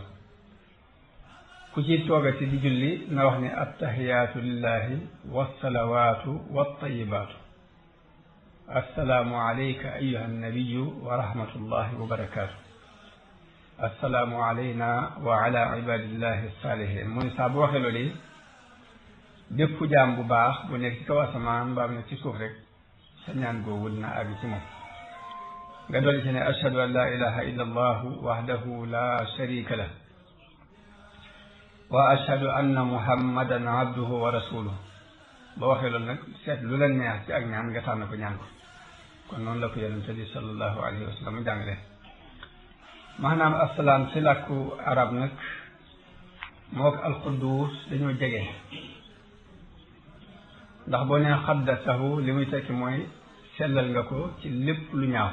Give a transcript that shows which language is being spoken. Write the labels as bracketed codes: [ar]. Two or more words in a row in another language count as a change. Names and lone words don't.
[wo] ku ci toogati di julli na wax ne [ar] التحيات لله والصلوات والطيبات السلام عليك أيها النبي ورحمة الله وبركاته السلام علينا وعلى عباد الله الصالحين. [wo] mu ne saa bu waxee loolu yi bépp jaam bu baax bu nekk ci kaw asamaan mbaam nekk ci suuf rek sa ñaan googu dina àgg ci moom. nga dolli ci ne [ar] أشهد أن لا إله إلا الله وحده لا شريك له وأشهد أن محمدا عبده ورسوله. [wo] ba waxee loolu nag seet lu la neex ci ak ñaan nga tànn ko ñaan ko. kon noonu la ko yonente bi [ar] صلى الله عليه وسلم [wo] jàngale. maanaam assalaam ci làkku arab nag moo ko alquddus dañoo jege ndax boo nee xaddasahu li muy tekki mooy sellal nga ko ci lépp lu ñaaw.